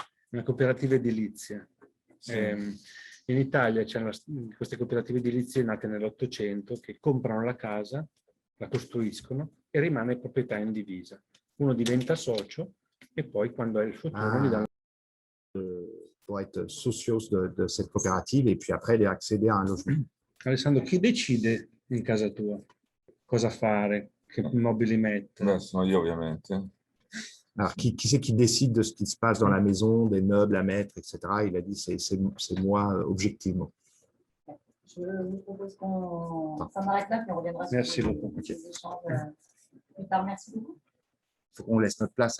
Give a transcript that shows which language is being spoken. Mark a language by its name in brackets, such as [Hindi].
[Italian] Una cooperativa edilizia. sì. In Italia c'erano queste cooperative edilizie nate nell'Ottocento che comprano la casa, la costruiscono e rimane proprietà indivisa. Uno diventa socio e poi quando è il suo turno gli danno. [French] Pour être socios de cette coopérative et puis après accéder à un logement. [Italian] Alessandro, chi decide in casa tua cosa fare, che mobili mettere? Beh, sono io ovviamente. [French] Alors, qui c'est qui décide de ce qui se passe dans la maison, des meubles à mettre, etc. Il a dit c'est moi objectivement. Je vous propose qu'on s'en arrête là, puis on reviendra sur Merci les beaucoup. échanges plus tard. Merci beaucoup. Il faut qu'on laisse notre place.